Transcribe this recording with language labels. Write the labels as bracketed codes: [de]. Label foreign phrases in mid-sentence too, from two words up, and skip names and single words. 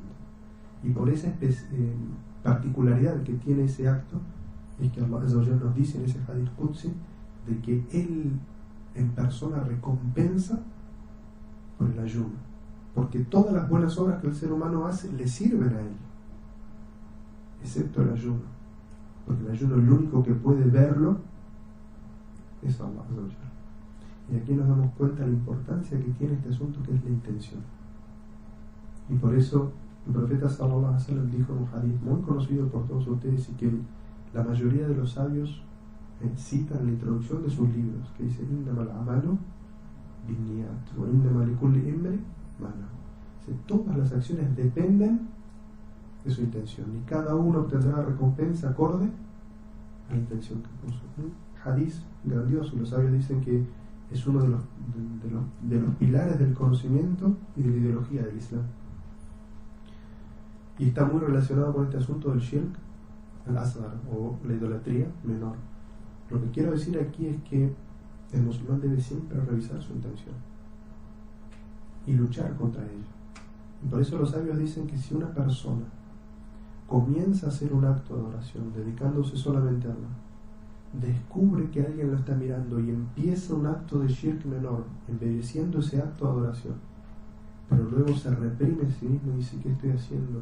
[es] Y por esa particularidad que tiene ese acto, es que [ar] الله عز وجل [es] nos dice en ese [ar] حديث قدسي [es] de que Él en persona recompensa por el ayuno, porque todas las buenas obras que el ser humano hace le sirven a Él, excepto el ayuno, porque el ayuno, el único que puede verlo es [ar] الله عز وجل. [es] Y aquí nos damos cuenta de la importancia que tiene este asunto, que es la intención. Y por eso el profeta [ar] صلى الله عليه وسلم [es] dijo en un hadith muy conocido por todos ustedes, y que la mayoría de los sabios citan en la introducción de sus libros, que dice [ar] إنما الأعمال بالنيات وإنما لكل امرئ ما نوى. [es] Todas las acciones dependen de su intención, y cada uno obtendrá recompensa acorde a la intención que puso. Un hadith grandioso. Los sabios dicen que es uno de los pilares del conocimiento y de la ideología del Islam, y está muy relacionado con este asunto del [ar] الشرك الأصغر, [es] o la idolatría menor. Lo que quiero decir aquí es que el musulmán debe siempre revisar su intención y luchar contra ella. Y por eso los sabios dicen que si una persona comienza a hacer un acto de adoración dedicándose solamente a Allah, descubre que alguien lo está mirando y empieza un acto de shirk menor, embelleciendo ese acto de adoración, pero luego se reprime a sí mismo y dice, ¿qué estoy haciendo?